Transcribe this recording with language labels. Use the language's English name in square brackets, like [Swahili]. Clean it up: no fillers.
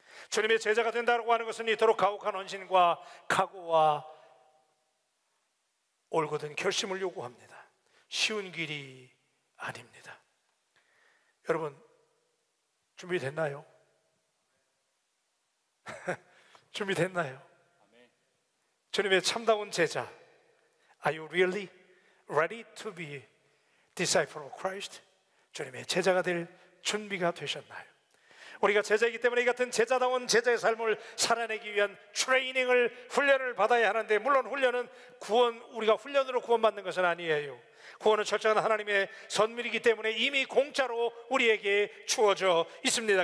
[Korean] 주님의 제자가 된다고 하는 것은 이토록 가혹한 헌신과 각오와 올곧은 결심을 요구합니다. 쉬운 길이 아닙니다. 여러분, 준비됐나요? 준비됐나요? 주님의 참다운 제자, [English] Are you really ready to be disciple of Christ? [Korean] 주님의 제자가 될 준비가 되셨나요? 우리가 제자이기 때문에 이 같은 제자다운 제자의 삶을 살아내기 위한 트레이닝을, 훈련을 받아야 하는데, 물론 훈련은 우리가 훈련으로 구원받는 것은 아니에요. 구원은 철저한 하나님의 선물이기 때문에 이미 공짜로 우리에게 주어져 있습니다.